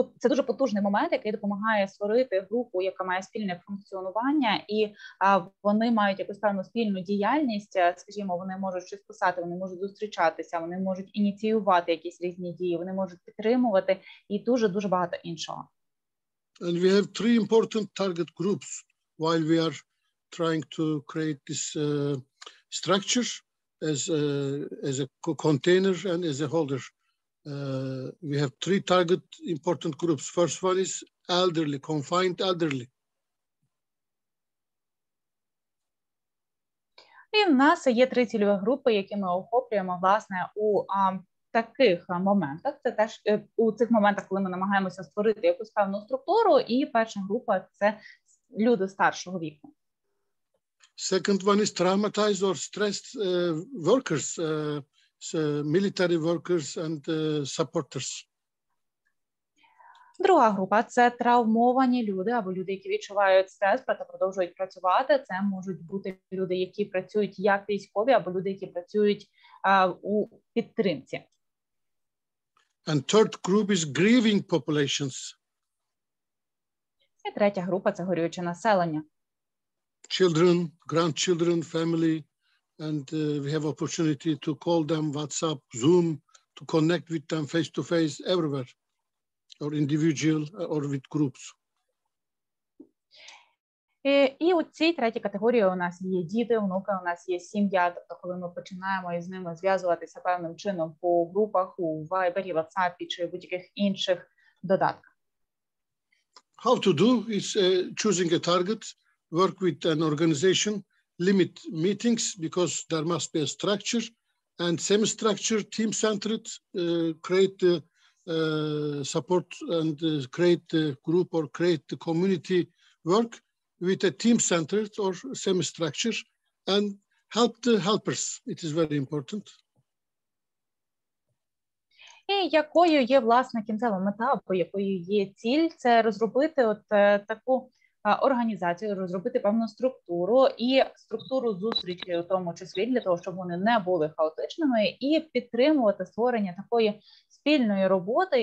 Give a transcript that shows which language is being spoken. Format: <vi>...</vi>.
<uk>дуже потужний момент, який допомагає створити групу, яка має спільне функціонування, і вони мають якусь певну спільну діяльність, скажімо, вони можуть щось писати, вони можуть зустрічатися, вони можуть ініціювати якісь різні дії, вони можуть підтримувати і дуже-дуже багато іншого.</uk> <en>And we have three important target groups while we are trying to create this structure as a container and as a holder. We have three target important groups. First one is elderly, confined elderly.</en> <uk>І в нас є три цільові групи, які ми охоплюємо, власне, у таких моментах. Це теж у цих моментах, коли ми намагаємося створити якусь певну структуру, і перша група – це люди старшого віку.</uk> <en>Second one is traumatized or stressed workers, military workers and supporters.</en> <uk>Друга група – це травмовані люди або люди, які відчувають стрес, проте продовжують працювати. Це можуть бути люди, які працюють як військові, або люди, які працюють у підтримці.</uk> <en>And third group is grieving populations.</en> <uk>І третя група – це горююче населення.</uk> <en>Children, grandchildren, family, and we have opportunity to call them WhatsApp, Zoom, to connect with them face-to-face everywhere, or individual, or with groups.</en> <uk>І у цій третій категорії у нас є діти, онуки, у нас є сім'я, тобто коли ми починаємо із ними зв'язуватися певним чином по групах, у Viber, WhatsApp чи будь-яких інших додатках.</uk> <en>How to do is choosing a target, work with an organization, limit meetings because there must be a structure, and semi-structured, team-centered, create the support and create the group or create the community work with a team-centered or semi-structure and help the helpers. It is very important.</en> <uk>І якою є, власне, кінцева мета, або якою є ціль, це розробити таку організацію, розробити певну структуру і структуру зустрічей, у тому числі для того, щоб вони не були хаотичними, і підтримувати створення такої спільної роботи.</uk>